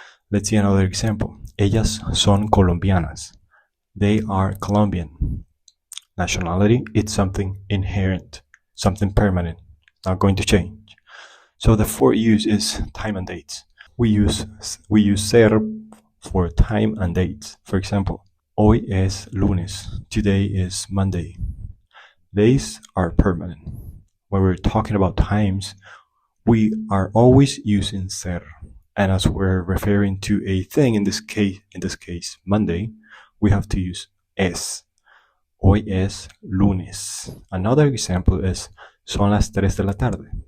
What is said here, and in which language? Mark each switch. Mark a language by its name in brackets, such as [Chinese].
[English] Let's see another example. [Spanish] Ellas son colombianas. [English] They are Colombian. Nationality, it's something inherent, something permanent, not going to change. So the fourth use is time and dates. We use ser for time and dates. For example, [Spanish] hoy es lunes. [English] Today is Monday. Days are permanent. When we're talking about times, we are always using ser. And as we're referring to a thing, in this case, Monday, we have to use es. [Spanish] Hoy es lunes. [English] Another example is [Spanish] son las 3 de la tarde.